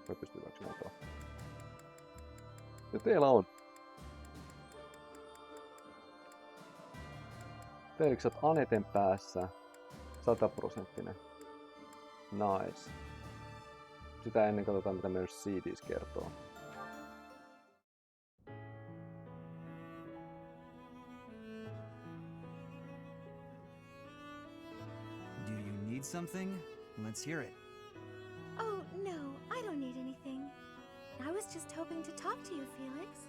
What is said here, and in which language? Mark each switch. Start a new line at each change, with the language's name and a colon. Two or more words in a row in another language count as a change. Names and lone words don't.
Finnish: Ja teillä on. Felix, oot Aneten päässä 100%. Nice. Sitä ennen katsotaan, mitä Mercedes kertoo.
English: Do you need something? Let's hear it. Oh, no, I don't need anything. I was just hoping to talk to you, Felix.